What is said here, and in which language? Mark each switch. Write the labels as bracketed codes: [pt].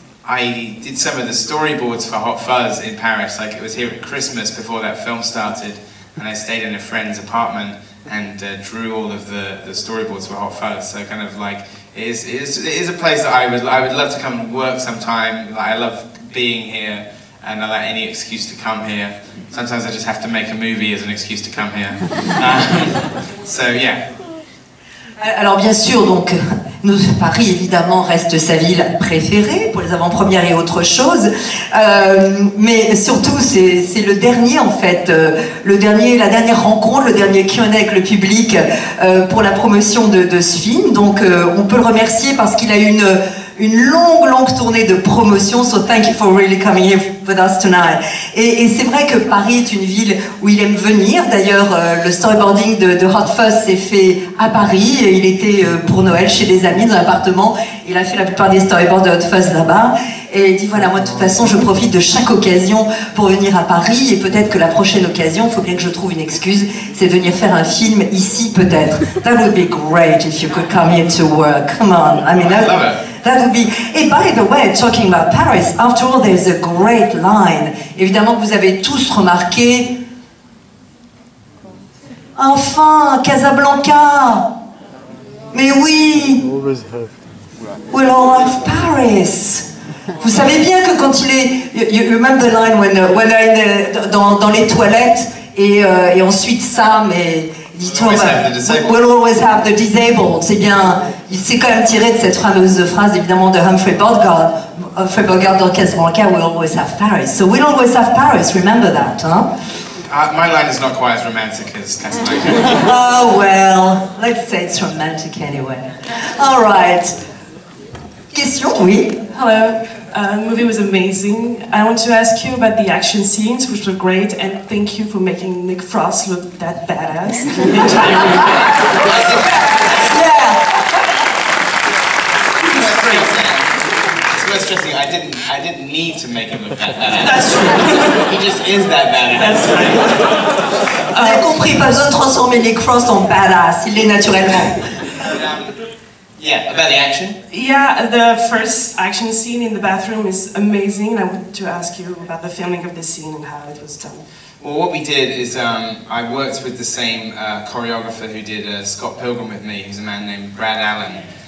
[en] I did some of the storyboards for Hot Fuzz in Paris, like it was here at Christmas before that film started, and I stayed in a friend's apartment and drew all of the storyboards for Hot Fuzz. So kind of like it is a place that I would love to come and work sometime. Like, I love being here, and I like any excuse to come here. Sometimes I just have to make a movie as an excuse to come here. So yeah. [fr] Alors bien sûr, donc Paris évidemment reste sa ville préférée pour les avant-premières et autre chose, mais surtout c'est le dernier en fait, la dernière rencontre, le dernier Q&A avec le public pour la promotion de ce film. Donc on peut le remercier parce qu'il a eu une longue tournée de promotion, [en] so thank you for really coming here with us tonight. [fr] Et c'est vrai que Paris est une ville où il aime venir. D'ailleurs, le storyboarding de Hot Fuzz s'est fait à Paris. Il était pour Noël chez des amis dans l'appartement. Il a fait la plupart des storyboards de Hot Fuzz là-bas. Et il dit voilà, moi de toute façon, je profite de chaque occasion pour venir à Paris. Et peut-être que la prochaine occasion, il faut bien que je trouve une excuse, c'est de venir faire un film ici peut-être. [en] That would be great if you could come here to work. Come on, I mean that would be. Et by the way, talking about Paris, after all, there's a great line. [fr] Évidemment que vous avez tous remarqué. Enfin, Casablanca. Mais oui. [en] We'll all have Paris. [fr] Vous savez bien que quand il est, [en] you remember the line when [fr] dans les toilettes et ensuite Sam et dit [en] we'll always have the disabled. [fr] C'est bien, c'est quand même tiré de cette fameuse phrase évidemment de Humphrey Bogart dans Casablanca, [en] we'll always have Paris. So we'll always have Paris. Remember that, huh? My line is not quite as romantic as Casablanca. Oh well, Well, let's say it's romantic anyway. All right. Question, oui. Hello. The movie was amazing. I want to ask you about the action scenes, which were great, and thank you for making Nick Frost look that badass. Yeah. It's worth stressing. I didn't need to make him look that badass. That's true. He just is that badass. That's right. [fr] Vous avez compris, pas besoin de transformer Nick Frost en badass, il l'est naturellement. [en] Yeah, about the action. Yeah, the first action scene in the bathroom is amazing. I want to ask you about the filming of this scene and how it was done. Well, what we did is I worked with the same choreographer who did Scott Pilgrim with me, who's a man named Brad Allen.